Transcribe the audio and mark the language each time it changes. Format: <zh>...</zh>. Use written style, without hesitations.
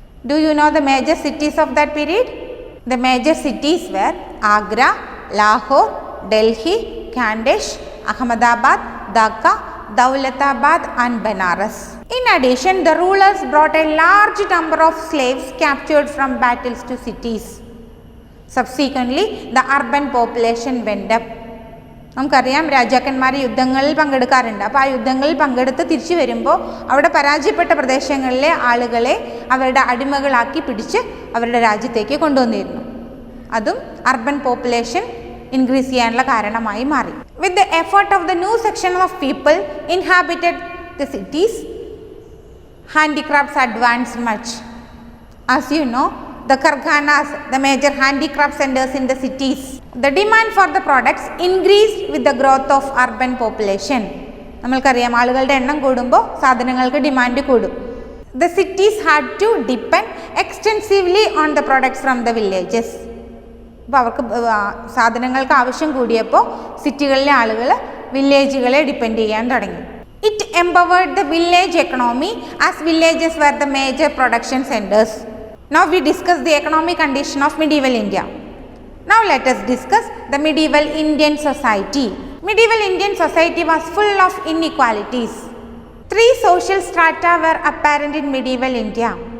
<en>Do you know the major cities of that period? The major cities were Agra, Lahore, Delhi, Khandesh, Ahmedabad, Dhaka, Daulatabad and Benares. In addition, the rulers brought a large number of slaves captured from battles to cities. Subsequently, the urban population went up.</en> <ml>നമുക്കറിയാം രാജാക്കന്മാർ യുദ്ധങ്ങളിൽ പങ്കെടുക്കാറുണ്ട്. അപ്പോൾ ആ യുദ്ധങ്ങളിൽ പങ്കെടുത്ത് തിരിച്ചു വരുമ്പോൾ അവിടെ പരാജയപ്പെട്ട പ്രദേശങ്ങളിലെ ആളുകളെ അവരുടെ അടിമകളാക്കി പിടിച്ച് അവരുടെ രാജ്യത്തേക്ക് കൊണ്ടുവന്നിരുന്നു. അതും അർബൻ പോപ്പുലേഷൻ ഇൻക്രീസ് ചെയ്യാനുള്ള കാരണമായി മാറി.</ml> <en>With the effort of the new section of people inhabited the cities, handicrafts advanced much. As you know, the karkhanas, the major handicraft centers in the cities. The demand for the products increased with the growth of urban population.</en> <ml>നമ്മൾക്കറിയാം ആളുകളുടെ എണ്ണം കൂടുമ്പോൾ സാധനങ്ങൾക്ക് demand കൂടും.</ml> <en>The cities had to depend extensively on the products from the villages.</en> <ml>അപ്പോൾ അവർക്ക് സാധനങ്ങൾക്ക് ആവശ്യം കൂടിയപ്പോൾ സിറ്റികളിലെ ആളുകൾ വില്ലേജുകളെ ഡിപ്പെൻഡ് ചെയ്യാൻ തുടങ്ങി.</ml> <en>It empowered the village economy as villages were the major production centers. Now we discuss the economic condition of medieval India. Now let us discuss the medieval Indian society. Medieval Indian society was full of inequalities. Three social strata were apparent in medieval India.</en>